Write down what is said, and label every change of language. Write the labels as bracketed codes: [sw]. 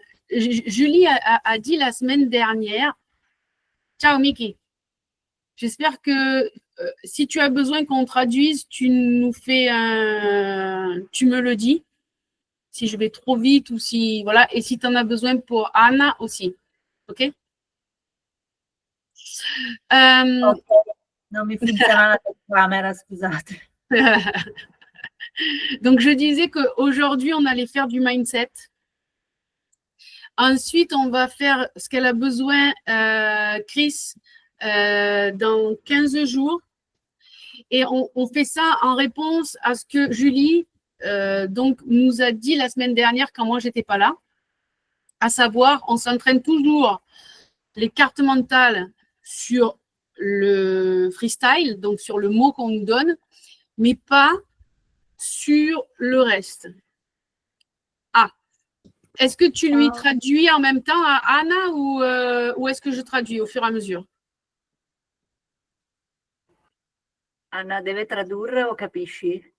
[fr] Julie a dit la semaine dernière, ciao Mickey, j'espère que si tu as besoin qu'on traduise, tu nous fais tu me le dis. Si je vais trop vite ou si, voilà. Et si tu en as besoin pour Anna aussi. OK? Ok. [it] Non mi funziona la camera, scusate. [fr] Donc, je disais qu'aujourd'hui, on allait faire du mindset. Ensuite, on va faire ce qu'elle a besoin, Chris, dans 15 jours. Et on fait ça en réponse à ce que Julie donc, nous a dit la semaine dernière quand moi, je n'étais pas là. À savoir, on s'entraîne toujours les cartes mentales sur le freestyle, donc sur le mot qu'on nous donne, mais pas sur le reste. Ah, Est-ce que tu lui traduis en même temps à Anna ou est-ce que je traduis au fur et à mesure? [it] Anna deve tradurre o capisci?